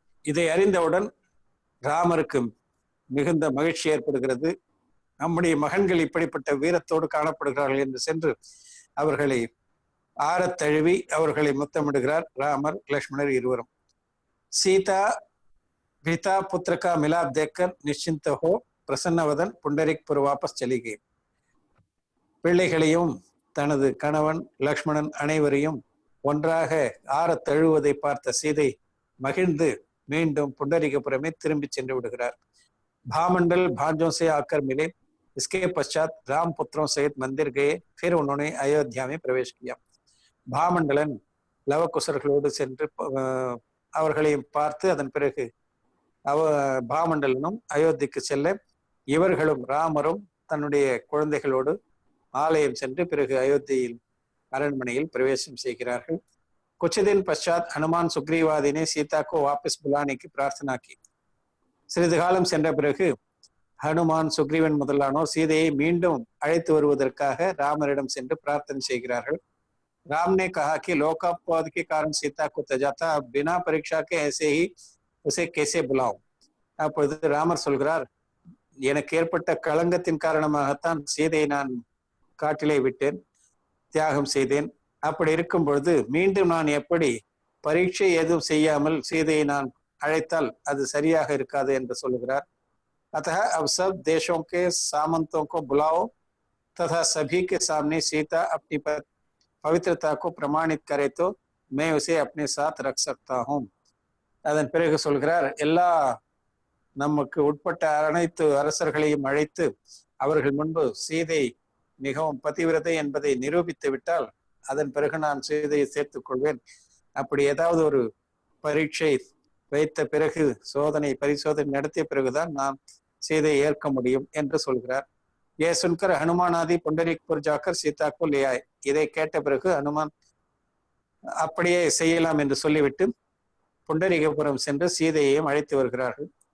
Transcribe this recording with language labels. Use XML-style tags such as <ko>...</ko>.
<ta>இதை அறிந்தவுடன் ராமருக்கு மிகுந்த மகிழ்ச்சி ஏற்படுகிறது. நம்முடைய மகன்கள் இப்படிப்பட்ட வீரத்தோடு காணப்படுகிறார்கள் என்று சென்று அவர்களை ஆரத் தழுவி அவர்களை முத்தமிடுகிறார் ராமர் லக்ஷ்மணர் இருவரும்.</ta> <hi>சீதா पिता पुत्र का मिलाप देखकर निश्चिंत हो प्रसन्नवदन पुंडरीकपुर वापस चली गई.</hi> <ta>பிள்ளைகளையும் தனது கணவன் லக்ஷ்மணன் அனைவரையும் ஒன்றாக ஆரத் தழுவதை பார்த்த சீதை மகிழ்ந்து மீண்டும் पुंडरीकपुरமே திரும்பி சென்று விடுகிறார்.</ta> <hi>भामंडल भांजों से आकर मिले. इसके पश्चात राम पुत्रों सहित मंदिर गए. फिर उन्होंने अयोध्या में प्रवेश किया.</hi> <ta>பாமண்டலன் லவகுசர்களோடு சென்று அவர்களையும் பார்த்து அதன் பிறகு பாமண்டலனும் அயோத்திக்கு செல்ல, இவர்களும் ராமரும் தன்னுடைய குழந்தைகளோடு ஆலயம் சென்று பிறகு அயோத்தியில் அரண்மனையில் பிரவேசம் செய்கிறார்கள்.</ta> <hi>कुछ दिन पश्चात हनुमान सुग्रीवादि ने सीता को वापस बुलाने की प्रार्थना की.</hi> <ta>சிறிது காலம் சென்ற பிறகு ஹனுமான் சுக்ரீவன் முதலானோர் சீதையை மீண்டும் அழைத்து வருவதற்காக ராமரிடம் சென்று பிரார்த்தனை செய்கிறார்கள்.</ta> <hi>राम ने कहा कि लोकापवाद के कारण सीता को तजा था, अब बिना परीक्षा के ऐसे ही उसे कैसे बुलाऊं.</hi> <ta>அப்பொழுது ராமர் சொல்கிறார், எனக்கு ஏற்பட்ட களங்கத்தின் காரணமாகத்தான் சீதையை நான் காட்டிலே விட்டேன், தியாகம் செய்தேன். அப்படி இருக்கும் பொழுது மீண்டும் நான் எப்படி பரீட்சை எதுவும் செய்யாமல் சீதையை நான் அழைத்தால் அது சரியாக இருக்காது என்று சொல்லுகிறார்.</ta> <hi>अतः अब सब देशों के सामंतों को बुलाओ तथा सभी के सामने सीता अपनी पवित्रता को प्रमाणित करे तो मैं उसे अपने साथ रख सकता हूँ.</hi> <ta>அதன் பிறகு சொல்கிறார், எல்லா நமக்கு உட்பட்ட அனைத்து அரசர்களையும் அழைத்து அவர்கள் முன்பு சீதை மிகவும் பதிவிரதை என்பதை நிரூபித்து விட்டால் அதன் பிறகு நான் சீதையை சேர்த்துக் கொள்வேன். அப்படி ஏதாவது ஒரு பரீட்சை வைத்த பிறகு பரிசோதனை நடத்திய பிறகுதான் நான் சீதையை ஏற்க முடியும் என்று சொல்கிறார்.</ta> <hi>ये सुनकर हनुमान आदि पुंडरीकपुर जाकर सीता को ले आए.</hi> <ta>இதை கேட்ட பிறகு ஹனுமான் அப்படியே செய்யலாம் என்று சொல்லிவிட்டு पुंडरीकपुरम சென்று சீதையையும் அழைத்து வருகிறார்கள்.</ta>